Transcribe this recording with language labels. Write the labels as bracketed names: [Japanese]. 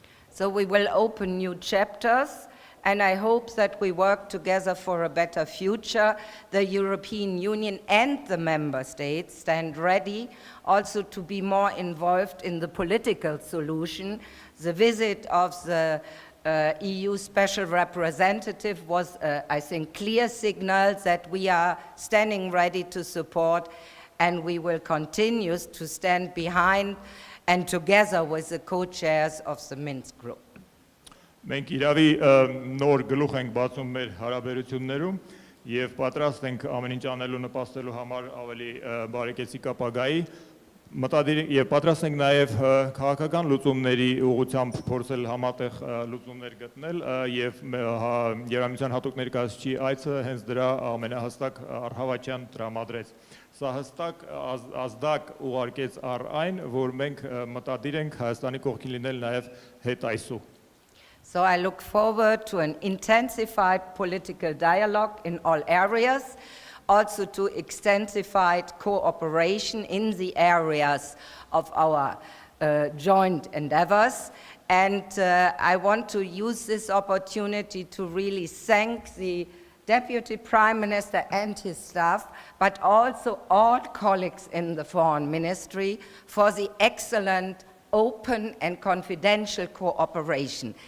[English] So we will open new chapters, and I hope that we work together for a better future. The European Union and the member states stand ready also to be more involved in the political solution. The visit of the EU Special Representative was, I think, clear signal that we are standing ready to support, and we will continue to stand behind and together with the co-chairs of the Minsk group. [Armenian] Մենք իրավի նոր գլուխ ենք բացում մեր հարաբերություններում եւ պատրաստ ենք ամեն ինչ անելու նպաստելու համար ավելի բարեկեցիկ ապագայի, մտադիր եւ պատրաստ ենք նաեւ քաղաքական լուծումների ուղղությամբ փորձել համատեղ լուծումներ գտնել եւ Եվրամիության հատուկ ներկայացուցիչի այցը հենց դրա ամենահստակ առհավատյան տրամադրեց։ Սա հստակ ազդակ ուղարկեց առ այն, որ մենք մտադիր ենք Հայաստանի կողքին լինել նաեւ հետայսու։ [English] So I look forward to an intensified political dialogue in all areas, also to extensified cooperation in the areas of our joint endeavors. And I want to use this opportunity to really thank the Deputy Prime Minister and his staff, but also all colleagues in the Foreign Ministry for the excellent open and confidential cooperation.